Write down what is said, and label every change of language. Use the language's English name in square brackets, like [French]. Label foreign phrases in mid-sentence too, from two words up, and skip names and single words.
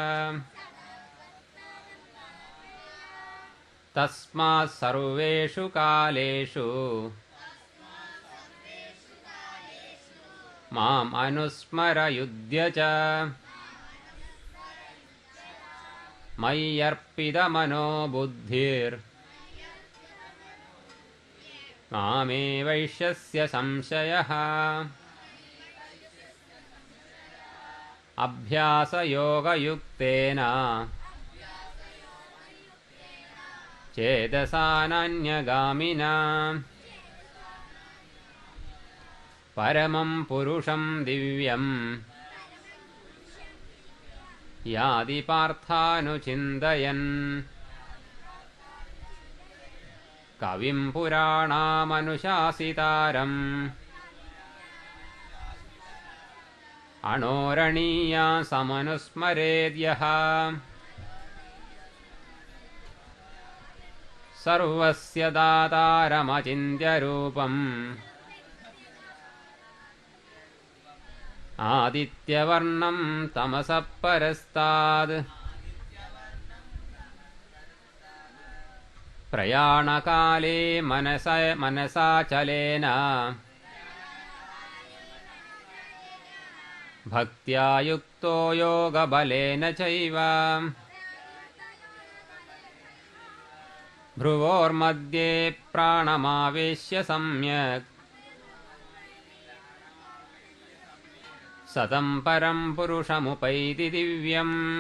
[Sanskrit] തസ്മാത് സർവേഷു കാലേഷു മാം അനുസ്മരയുധ്യ ച മയ്യർപ്പിതമനോ ബുദ്ധിർ മാമേ വൈഷ്യസ്യ സംശയഃ. അഭ്യാസയോഗയുക്തേന ചേതസാനന്യഗാമിനാ പരമം പുരുഷം ദിവ്യം യാതി പാർത്ഥാനുചിന്തയൻ കവിം പുരാണാമനുശാസിതാരം അണോരണീയാ സമനുസ്മരേദ്യഃ സർവസ്യ ദാതാരമചിന്യരൂപം ആദിത്യവർണം തമസഃ പരസ്താദ് प्रयाणकाले मनसाचलेन भक्त्या युक्तो योगबलेन चैव भ्रुवोर्मध्ये प्राणमावेश्य सम्यक् सतं परं पुरुषमुपैति दिव्यम्